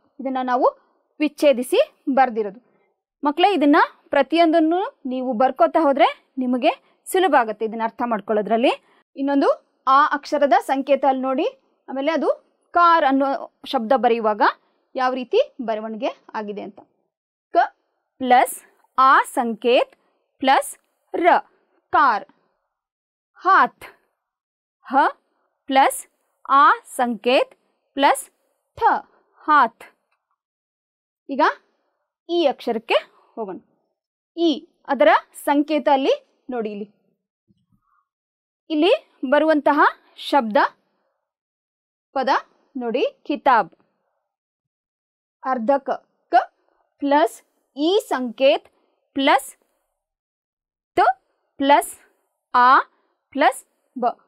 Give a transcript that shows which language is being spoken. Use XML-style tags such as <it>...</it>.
<kn>ಇದನ್ನು ನಾವು ವಿಚ್ಛೇದಿಸಿ ಬರ್ದಿರೋದು. ಮಕ್ಕಳೇ, ಇದನ್ನು ಪ್ರತಿಯೊಂದನ್ನು ನೀವು ಬರ್ಕೋತಾ ಹೋದರೆ ನಿಮಗೆ ಸುಲಭ ಆಗುತ್ತೆ ಇದನ್ನು ಅರ್ಥ ಮಾಡ್ಕೊಳ್ಳೋದ್ರಲ್ಲಿ. ಇನ್ನೊಂದು ಆ ಅಕ್ಷರದ ಸಂಕೇತ ಅಲ್ಲಿ ನೋಡಿ. ಆಮೇಲೆ ಅದು ಕಾರ್ ಅನ್ನೋ ಶಬ್ದ ಬರೆಯುವಾಗ ಯಾವ ರೀತಿ ಬರವಣಿಗೆ ಆಗಿದೆ ಅಂತ. ಕ ಪ್ಲಸ್ ಆ ಸಂಕೇತ್ ಪ್ಲಸ್ ರ, कार.</kn> <hi>हाथ, ह प्लस आ संकेत प्लस थ, हाथ.</hi> <kn>ಈಗ ಈ ಅಕ್ಷರಕ್ಕೆ ಹೋಗೋಣ. ಈ ಅದರ ಸಂಕೇತ ಅಲ್ಲಿ ನೋಡಿ, ಇಲ್ಲಿ ಬರುವಂತಹ ಶಬ್ದ ಪದ ನೋಡಿ, ಕಿತಾಬ್. ಅರ್ಧಕ ಕ ಪ್ಲಸ್ ಈ ಸಂಕೇತ್ ಪ್ಲಸ್ ತ ಪ್ಲಸ್ ಆ ಪ್ಲಸ್ ಬ.</kn>